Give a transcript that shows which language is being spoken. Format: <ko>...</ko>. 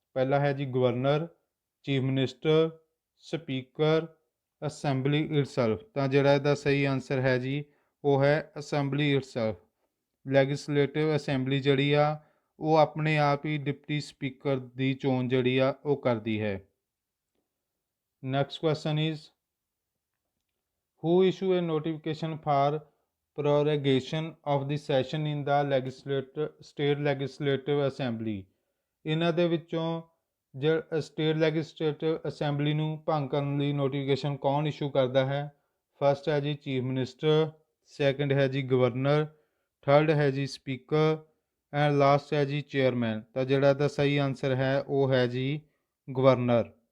<pa>ਪਹਿਲਾ ਹੈ ਜੀ governor, chief minister, speaker, assembly itself. ਤਾਂ ਜਿਹੜਾ ਇਹਦਾ ਸਹੀ ਆਨਸਰ ਹੈ ਜੀ ਉਹ ਹੈ ਅਸੈਂਬਲੀ ਇਟਸੈਲਫ। ਲੈਜਿਸਲੇਟਿਵ ਅਸੈਂਬਲੀ ਜਿਹੜੀ ਆ ਉਹ ਆਪਣੇ ਆਪ ਹੀ ਡਿਪਟੀ ਸਪੀਕਰ ਦੀ ਚੋਣ ਜਿਹੜੀ ਆ ਉਹ ਕਰਦੀ ਹੈ।</pa> <en>Next question is who issue a notification for prorogation of the session in the state legislative assembly।</en> <pa>ਇਹਨਾਂ ਦੇ ਵਿੱਚੋਂ ਸਟੇਟ ਲੈਜਿਸਲੇਟਿਵ ਅਸੈਂਬਲੀ ਨੂੰ ਭੰਗ ਕਰਨ ਲਈ ਨੋਟੀਫਿਕੇਸ਼ਨ ਕੌਣ ਇਸ਼ੂ ਕਰਦਾ ਹੈ? ਫਸਟ ਹੈ ਜੀ ਚੀਫ ਮਿਨਿਸਟਰ, ਸੈਕੰਡ ਹੈ ਜੀ ਗਵਰਨਰ, ਥਰਡ ਹੈ ਜੀ ਸਪੀਕਰ ਐਂਡ ਲਾਸਟ ਹੈ ਜੀ ਚੇਅਰਮੈਨ। ਤਾਂ ਜਿਹੜਾ ਇਹਦਾ ਸਹੀ ਆਨਸਰ ਹੈ ਉਹ ਹੈ ਜੀ ਗਵਰਨਰ।</pa>